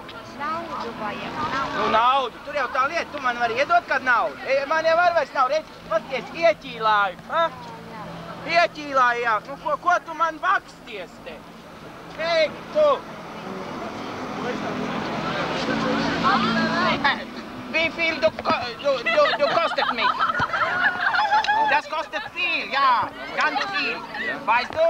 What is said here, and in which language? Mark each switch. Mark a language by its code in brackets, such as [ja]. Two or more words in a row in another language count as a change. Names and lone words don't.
[lv] Naudu vajag. Nu naudu. Tur jau tā lieta. Tu man vari iedot kādu naudu. Man jau vairs nav. Redz, paskaties, ieķīlāju. Ha? Ieķīlāju, jā. Nu ko tu man baksties te? Hei, tu! [de] Wie viel du kostet mich? Das kostet viel, ja, ganz viel. Weißt du?